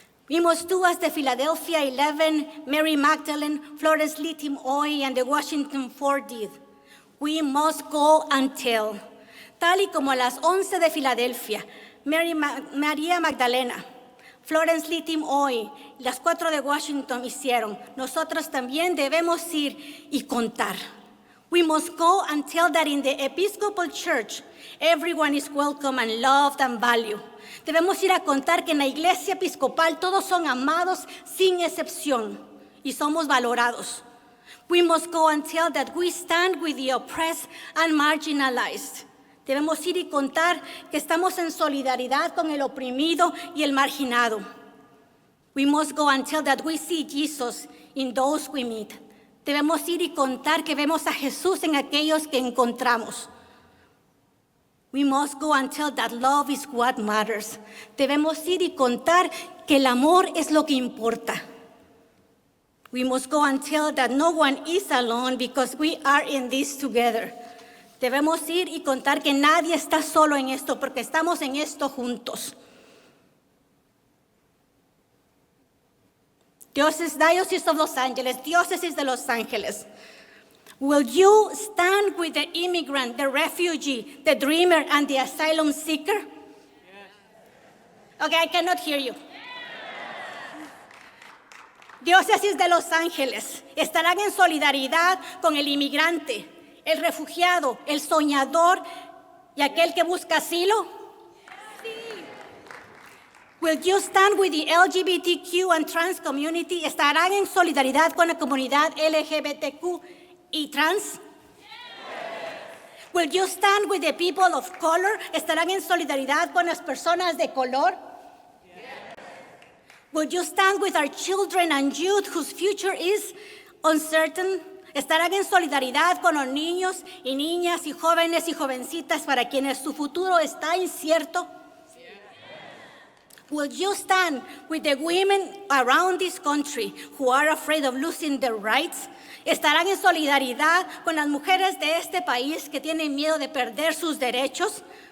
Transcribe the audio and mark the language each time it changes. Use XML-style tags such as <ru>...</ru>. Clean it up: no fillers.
<en>We must do as the Philadelphia 11, Mary Magdalene, Florence Littim Oy, and the Washington 4 did. We must go and tell.</en> <es>Tal y como a las 11 de Filadelfia, María Magdalena, Florence Littim Oy, las 4 de Washington hicieron, nosotros también debemos ir y contar.</es> <en>We must go and tell that in the Episcopal Church, everyone is welcome and loved and valued.</en> <es>Debemos ir a contar que en la iglesia episcopal todos son amados sin excepción y somos valorados.</es> <en>We must go and tell that we stand with the oppressed and marginalized.</en> <es>Debemos ir y contar que estamos en solidaridad con el oprimido y el marginado.</es> <en>We must go and tell that we see Jesus in those we meet.</en> <es>Debemos ir y contar que vemos a Jesús en aquellos que encontramos.</es> <en>We must go and tell that love is what matters.</en> <es>Debemos ir y contar que el amor es lo que importa.</es> <en>We must go and tell that no one is alone because we are in this together.</en> <es>Debemos ir y contar que nadie está solo en esto porque estamos en esto juntos.</es> <en>Diocese of Los Angeles, Diócesis de Los Ángeles. Will you stand with the immigrant, the refugee, the dreamer, and the asylum seeker? Yes. Okay, I cannot hear you.</en> <es>Diócesis de Los Ángeles estarán en solidaridad con el inmigrante, el refugiado, el soñador y aquel que busca asilo. Sí.</es> <en>Will you stand with the LGBTQ and trans community?</en> <es>¿Estarán en solidaridad con la comunidad LGBTQ y trans?</es> <en>Will you stand with the people of color?</en> <es>¿Estarán en solidaridad con las personas de color?</es> <en>Will you stand with our children and youth whose future is uncertain?</en> <es>¿Estarán en solidaridad con los niños y niñas y jóvenes y jovencitas para quienes su futuro está incierto?</es> <en>Will you stand with the women around this country who are afraid of losing their rights?</en> <es>¿Estarán en solidaridad con las mujeres de este país que tienen miedo de perder sus derechos?</es>